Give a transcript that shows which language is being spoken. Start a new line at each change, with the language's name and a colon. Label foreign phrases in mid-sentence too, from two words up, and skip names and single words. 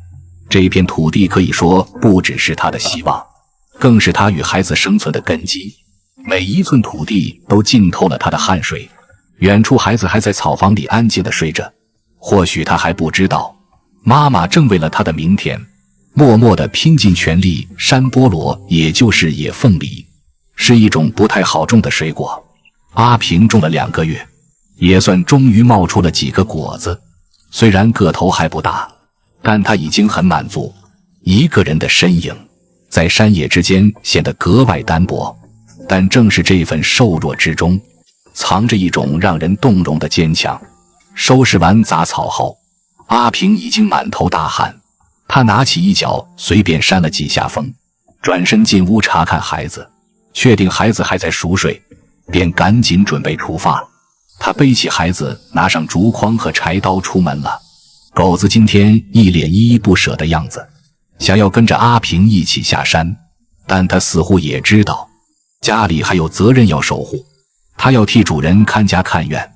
Chinese: 這片土地可以說不只是他的希望，更是他與孩子生存的根基。每一寸土地都浸透了他的汗水。遠處孩子還在草房裡安靜地睡着，或許他還不知道，媽媽正為了他的明天默默地拼盡全力。山菠蘿也就是野鳳梨，是一種不太好種的水果。阿平種了2個月，也算終於冒出了幾個果子。雖然個頭還不大，但他已經很滿足。一個人的身影在山野之間顯得格外單薄，但正是這份瘦弱之中，藏着一種讓人動容的堅強。收拾完雜草後，阿平已經滿頭大汗，他拿起一角隨便扇了幾下風，轉身進屋查看孩子，確定孩子還在熟睡，便趕緊準備出發。他背起孩子，拿上竹筐和柴刀出門了。狗子今天一臉依依不捨的樣子，想要跟着阿平一起下山，但他似乎也知道家裡還有責任要守護，他要替主人看家看院。